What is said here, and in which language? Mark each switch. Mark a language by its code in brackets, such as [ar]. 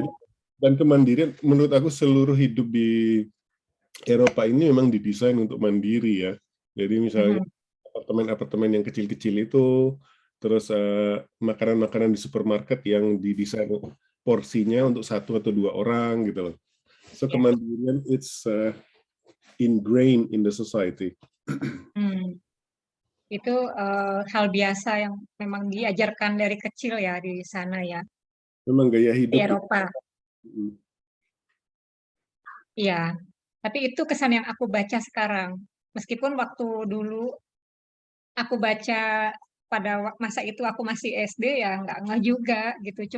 [id] Jadi dan kemandirian menurut aku seluruh hidup di Eropa ini memang didesain untuk mandiri ya. Jadi misalnya apartemen-apartemen yang kecil-kecil itu, terus makanan-makanan di supermarket yang didesain porsinya untuk 1 atau 2 orang gitu loh. [en] So [id] Ya. [en] kemandirian it's ingrained in the society. [id] Itu hal biasa yang memang diajarkan dari kecil ya di sana ya, Memang gaya di hidup. Eropa. Iya, tapi itu kesan yang aku baca sekarang. Meskipun waktu dulu aku baca pada masa itu aku masih SD ya nggak ngeh juga gitu.